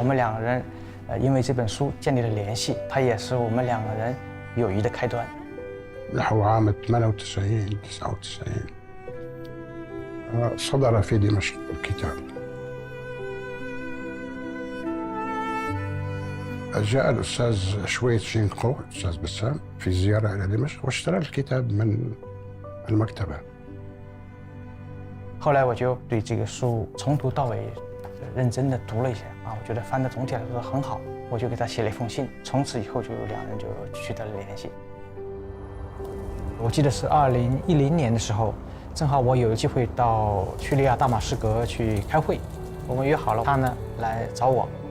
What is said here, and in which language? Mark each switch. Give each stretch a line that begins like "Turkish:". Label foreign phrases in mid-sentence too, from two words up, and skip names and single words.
Chinese: 们两个人因为这本书建立了联系，它也是我们两个人友谊的开端。
Arabic: نحو عام 98 99 صدر في دمشق الكتاب. جاء الأستاذ شوي تشينغقو الأستاذ بسام في زيارة إلى دمشق واشترى الكتاب من المكتبة.
Chinese: 后来我就对这个书从头到尾认真的读了一下啊，我觉得翻的总体来说很好，我就给他写了一封信，从此以后就两人就取得了联系。我记得是2010年的时候，正好我有机会到叙利亚大马士革去开会，我们约好了他呢来找我。